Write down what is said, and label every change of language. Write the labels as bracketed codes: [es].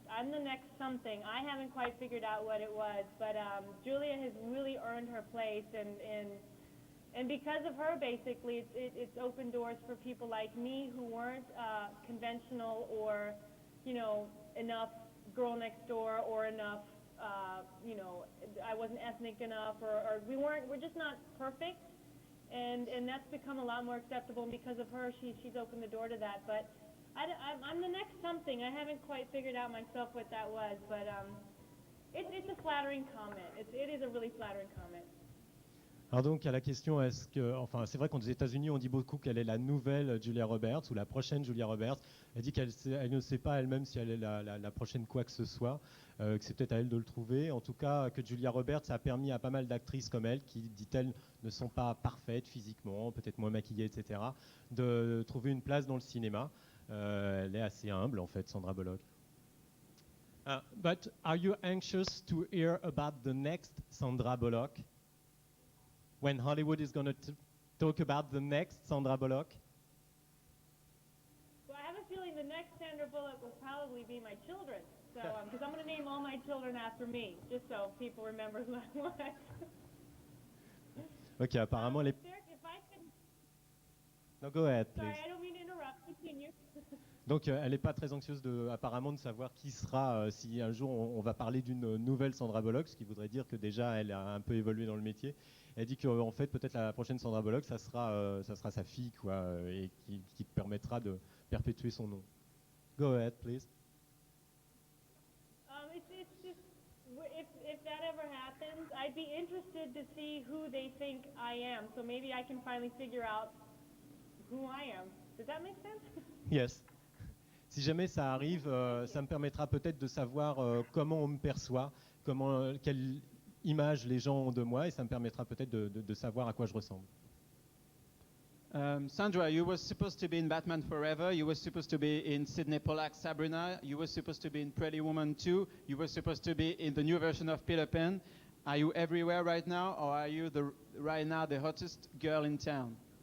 [en] I'm the next something. I haven't quite figured out what it was, but Julia has really earned her place, and because of her, basically, it's opened doors for people like me who weren't conventional or, enough girl next door or enough, I wasn't ethnic enough, or we're just not perfect, and that's become a lot more acceptable, and because of her, she's opened the door to that, but I'm the next something. I haven't quite figured out myself what that was, but it's a flattering comment. It is a really flattering comment. [fr] Alors donc à la question, c'est vrai qu'aux États-Unis on dit beaucoup qu'elle est la nouvelle Julia Roberts ou la prochaine Julia Roberts. Elle dit qu'elle ne sait pas elle-même si elle est la prochaine quoi que ce soit, que c'est peut-être à elle de le trouver. En tout cas, que Julia Roberts a permis à pas mal d'actrices comme elle, qui, dit-elle, ne sont pas parfaites physiquement, peut-être moins maquillées, etc., de trouver une place dans le cinéma. Elle est assez humble en fait, Sandra Bullock. [en] But are you anxious to hear about the next Sandra Bullock? When Hollywood is going to talk about the next Sandra Bullock? Well, I have a feeling the next Sandra Bullock will probably be my children. So, because I'm going to name all my children after me, just so people remember who I was. [fr] Ok, apparemment les. [en] If I could... No, go ahead, please. Sorry, I don't mean to interrupt. Continue. [fr] Donc, elle n'est pas très anxieuse apparemment de savoir qui sera, si un jour on va parler d'une nouvelle Sandra Bullock, ce qui voudrait dire que déjà elle a un peu évolué dans le métier. Elle dit qu'en fait, peut-être la prochaine Sandra Bullock, ça sera sa fille, quoi, et qui permettra de perpétuer son nom. [en] Go ahead, please. It's just, if that ever happens, I'd be interested to see who they think I am. So maybe I can finally figure out who I am. Does that make sense? Yes. [fr] Si jamais ça arrive, ça me permettra peut-être de savoir comment on me perçoit, quelle image les gens ont de moi, et ça me permettra peut-être de savoir à quoi je ressemble. [en] Sandra, you were supposed to be in Batman Forever, you were supposed to be in Sidney Pollack's Sabrina, you were supposed to be in Pretty Woman 2, you were supposed to be in the new version of Peter Pan. Are you everywhere right now, or are you right now the hottest girl in town?